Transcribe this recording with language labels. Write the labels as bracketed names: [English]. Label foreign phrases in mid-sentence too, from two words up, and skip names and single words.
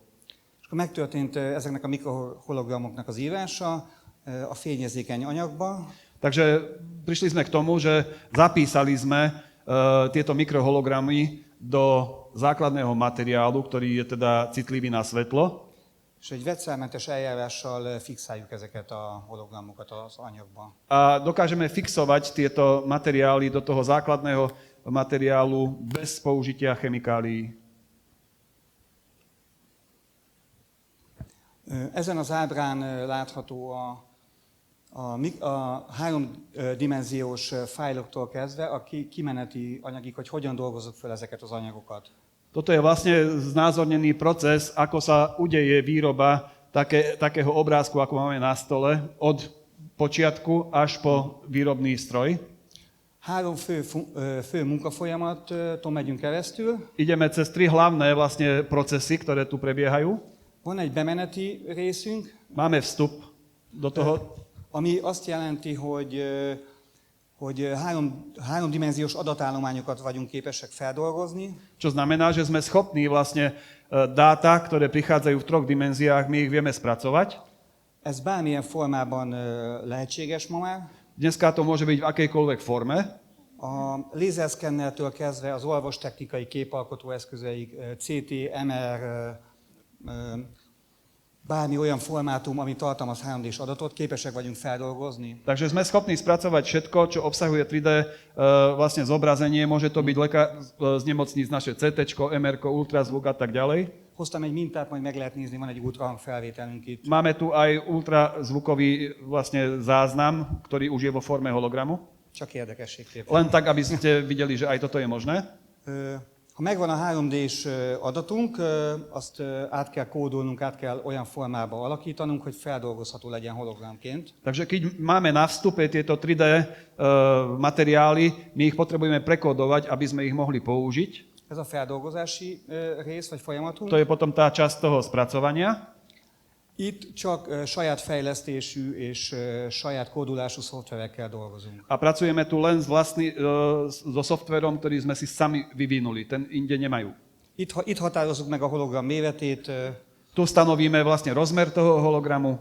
[Hungarian] És akkor megtörtént ezeknek a mikrohologramoknak az írása a fényérzékeny anyagba, [Slovak] Takže prišli sme k tomu, že zapísali sme tieto mikrohologramy do základného materiálu, ktorý je teda citlivý na svetlo. [Hungarian] és egy vegyszermentes eljárással fixáljuk ezeket a hologramokat az anyagba. [Slovak] A dokážeme fixovať tieto materiály do toho základného materiálu bez použitia chemikálií. [Hungarian] Ezen az ábrán látható a háromdimenziós fájloktól kezdve a kimeneti anyagig, hogy hogyan dolgozzuk fel ezeket az anyagokat. [Slovak] Toto je vlastne znázornený proces, ako sa udeje výroba takého obrázku, ako máme na stole, od počiatku až po výrobný stroj. [Hungarian] Három fő munkafolyamaton megyünk keresztül. [Slovak] Ideme cez 3 hlavné vlastne procesy, ktoré tu prebiehajú. [Hungarian] Van egy bemeneti részünk, [Slovak] Máme vstup do toho, [Hungarian] ami azt jelenti, hogy háromdimenziós adatállományokat vagyunk képesek feldolgozni. [Slovak] čo znamená, že sme schopní vlastne dáta, ktoré prichádzajú v 3 dimenziách, my ich vieme spracovať. [Hungarian] Ez bármilyen formában lehetséges ma már. [Slovak] Dneska to môže byť v akejkoľvek forme. [Hungarian] A lézerszkennertől kezdve az orvostechnikai képalkotó eszközeig, CT, MR, bármi olyan formátum, ami tartalmaz 3D-s adatot, képesek vagyunk feldolgozni. [Slovak] Takže sme schopní spracovať všetko, čo obsahuje 3D vlastne zobrazenie. Môže to byť z nemocníc naše CT, MR, ultrazvuk a tak ďalej. [Hungarian] Hoztam egy mintát, majd meg lehet nézni, van egy ultrahangfelvételünk itt. [Slovak] Máme tu aj ultrazvukový vlastne záznam, ktorý už je vo forme hologramu. [Hungarian] Csak érdekességképpen. [Slovak] Len tak, aby ste videli, že aj toto je možné. [Hungarian] Ha megvan a 3D-s adatunk, azt át kell kódolnunk, át kell olyan formába alakítanunk, hogy feldolgozható legyen hologramként. [Slovak] Takže keď máme na vstupe tieto 3D materiály, my ich potrebujeme prekodovať, aby sme ich mohli použiť. [Hungarian] Ez a feldolgozási rész vagy folyamatunk. [Slovak] To je potom tá časť toho spracovania. [Hungarian] Itt csak saját fejlesztésű és saját kódolású szoftverekkel dolgozunk. [Slovak] A pracujeme tu len so softverom, ktorý sme si sami vyvinuli. Ten inde nemajú. [Hungarian] Itt határozzuk meg a hologram méretét, [Slovak] Tu stanovíme vlastne rozmer toho hologramu.